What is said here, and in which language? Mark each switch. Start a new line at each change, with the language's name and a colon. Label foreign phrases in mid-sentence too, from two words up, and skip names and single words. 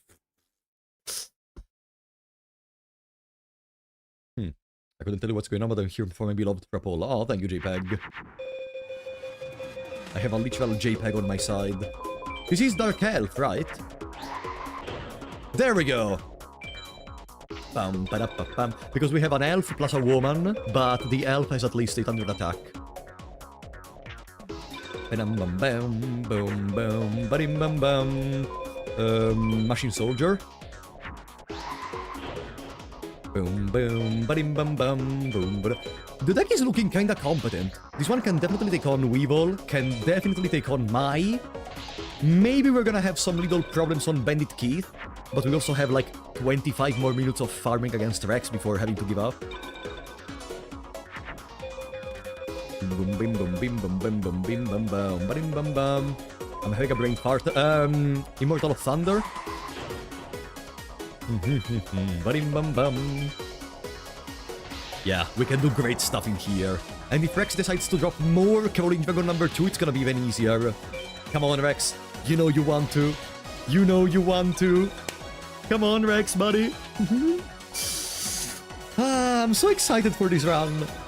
English: I couldn't tell you what's going on, but I'm here for my beloved Crapola. Oh, thank you, JPEG. I have a literal JPEG on my side. This is Dark Elf, right? There we go! Bam, ba, ba, bam. Because we have an elf plus a woman, but the elf has at least 800 attack. Bam, bam, bam, boom, boom, ba-dim, bam, bam. Machine Soldier. Boom, boom, ba-dim, bam, bam, boom, ba. The deck is looking kinda competent. This one can definitely take on Weevil, can definitely take on Mai. Maybe we're gonna have some little problems on Bandit Keith, but we also have like 25 more minutes of farming against Rex before having to give up. Boom, bim, boom, bim, boom, bim, boom, bim, bam, bam, ba-dim, bam, bam. I'm having a brain fart. Immortal of Thunder. Ba-dim, bam, bam. Yeah, we can do great stuff in here. And if Rex decides to drop more Rolling Dragon number 2, it's gonna be even easier. Come on, Rex. You know you want to. You know you want to. Come on, Rex, buddy. I'm so excited for this run.